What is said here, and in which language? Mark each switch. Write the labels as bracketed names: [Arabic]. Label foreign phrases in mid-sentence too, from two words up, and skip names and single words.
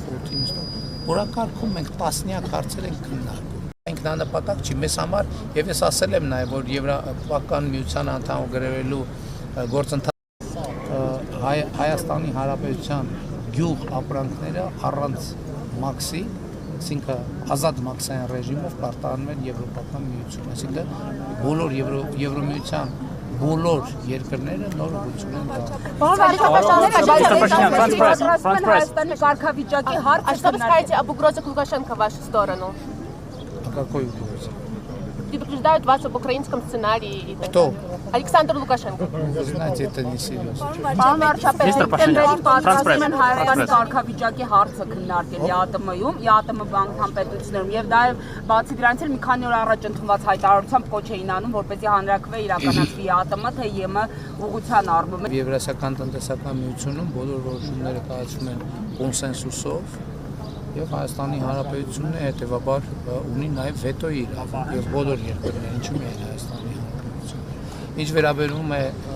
[Armenian] խորհրդի նիստում, օրակարգում մենք տասնյակ հարցեր ենք քննարկում։ Ինքնանպատակ չի մեզ համար, եւ ես ասել եմ նաեւ, որ Եվրոպական միության անդամ գրևելու գործընթացը Հայաստանի Հանրապետության գյուղ ապրանքները առանց մաքսի, այսինքն ազատ մաքսային ռեժիմով կարտահանում են Եվրոպական միություն, այսինքն բոլոր Եվրոմիության բոլոր երկրները նոր ուղղություն են դրում։ Հայաստանի կարգավիճակի հարց, [Russian] А что вы скажете об угрозах Лукашенко в вашу сторону? О какой угрозе? Предупреждают вас об украинском сценарии. Кто? Александр Лукашенко. Вы знаете, это несерьезно. [Armenian] Պարոն վարչապետ, դեպքերին պատրաստում են Հայաստանի կարգավիճակի հարցը քննարկել ԵԱՏՄ-ում, ԵԱՏՄ բանկան պետություններում եւ դա բացի դրանից էլ մի քանի օր առաջ ընդունված հայտարարությամբ կոչ էին անում, որպեսզի հանրակրվե իրականացվի ԵԱՏՄ, թե ԵՄ ուղղության առումով։ Եվրասիական տնտեսական միությունում բոլոր որոշումները կայացվում են կոնսենսուսով եւ Հայաստանի Հանրապետությունը հետեւաբար ունի նաեւ վետոյի իրավունք եւ բոլոր երկրները, ինչու՞ միայն Հայաստանի Հանրապետությունը։ Ինչ վերաբերում է